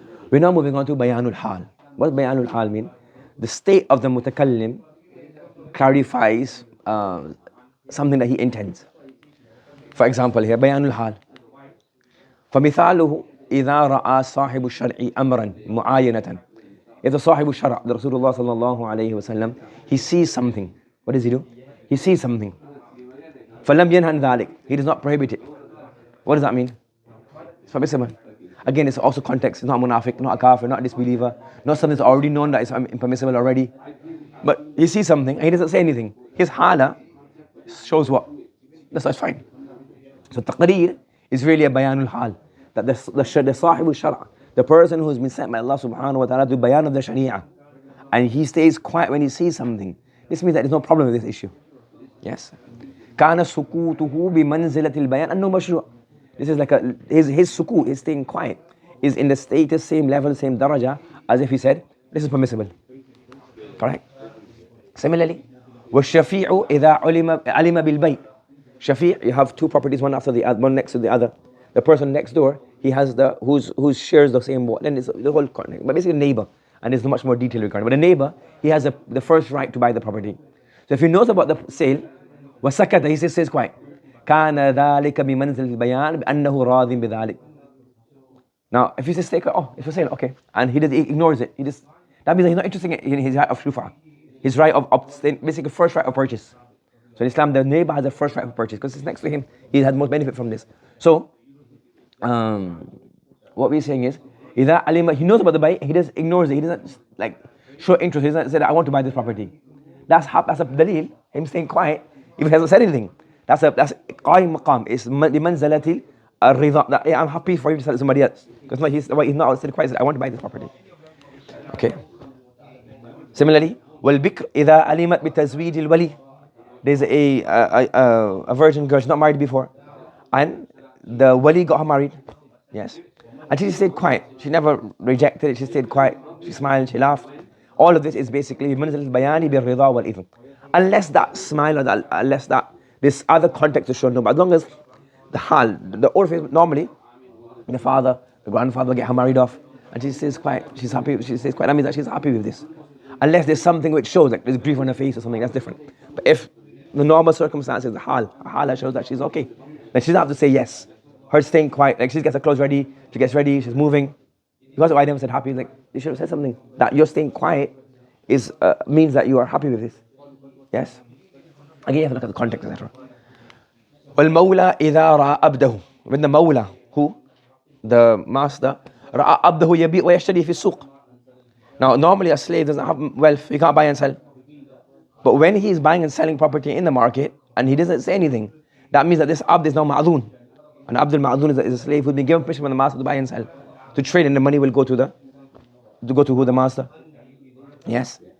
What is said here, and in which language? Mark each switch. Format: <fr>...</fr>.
<en>We're now moving on to Bayanul Hal. What Bayanul Hal mean? The state of the mutakallim clarifies something that he intends. For example, here Bayanul Hal.</en> <ar>فمثاله إذا رأى صاحب الشرع أمرا معاينة.</ar> <en>If the</en> <ar>صاحب الشرع,</ar> <en>the Rasulullah sallallahu alayhi wa sallam, he sees something. What does he do? He sees something.</en> <ar>فلم ينهى عن ذلك.</ar> <en>He does not prohibit it. What does that mean? It's permissible. Again, it's also context. It's not munafiq, not a kafir, not a disbeliever, not something that's already known that is impermissible already. But he sees something and he doesn't say anything. His hala shows what? That's fine. So taqreer is really a bayanul hal. That the sahibul shara, the person who has been sent by Allah subhanahu wa ta'ala to bayan of the sharia, and he stays quiet when he sees something. This means that there's no problem with this issue. Yes.</en> <ar>كان سكوته بمنزلة البيان أنه مشروع.</ar> <en>This is like his sukut, his staying quiet, is in the status, same level, same daraja, as if he said, this is permissible. Correct?</en> <ar>Similarly, والشفيع إذا علم بالبيع.</ar> <en>Shafi', you have two properties, one after the other, one next to the other. The person next door, he has who shares the same wall. Then it's the whole context. But basically, a neighbor, and there's much more detail regarding. But a neighbor, he has the first right to buy the property. So if he knows about the sale, وسكت, he says quiet.</en> <ar>كان ذلك بمنزل البيان بأنه راضٍ بذلك.</ar> <en>Now, if he says stay quiet, it's for sale, okay, and he ignores it, that means that he's not interested in his right of shufa, his right of basically first right of purchase. So in Islam, the neighbor has the first right of purchase because it's next to him. He had most benefit from this. So, what we're saying is,</en> <ar>إذا علم,</ar> <en>he knows about the buy, he just ignores it. He doesn't show interest. He doesn't say that I want to buy this property. That's a dalil, him staying quiet, if he hasn't said anything. That's qaim maqam. It's bimanzalati al-ridha. That I'm happy for you to sell it to somebody else. Because he's not still quiet. I want to buy this property. Okay.</en> <ar>Similarly, والبكر إذا علمت بتزويج الولي.</ar> <en>There's a virgin girl, she's not married before, and the wali got her married. Yes. And she stayed quiet. She never rejected it. She stayed quiet. She smiled. She laughed. All of this is basically</en> <ar>منزل البيان بالرضا والإذن.</ar> <en>Unless that smile or unless that this other context is shown. No, but as long as the hal, the orphan, normally the father, the grandfather will get her married off, and she stays quiet. She's happy. She stays quiet. That means that she's happy with this. Unless there's something which shows, like there's grief on her face or something, that's different. But if the normal circumstances, the hal shows that she's okay, then she doesn't have to say yes. Her staying quiet, like she gets her clothes ready, she gets ready, she's moving. Because why I never said happy, like you should have said something. That you're staying quiet is means that you are happy with this. Yes. Again, you have to look at the context, etc.</en> <ar>وَالْمَوْلَى إِذَا رَأَى أَبْدَهُ.</ar> <en>When the mawla, who? The master,</en> <ar>رَأَى أَبْدَهُ يَبِيعُ وَيَشْتَرِي فِي السُّوقِ.</ar> <en>Now, normally a slave doesn't have wealth, he can't buy and sell. But when he is buying and selling property in the market, and he doesn't say anything, that means that this abd is now ma'adun. And Abdul Ma'adun is a slave who's been given permission from the master to buy and sell, to trade, and the money will go to who? The master. Yes.</en>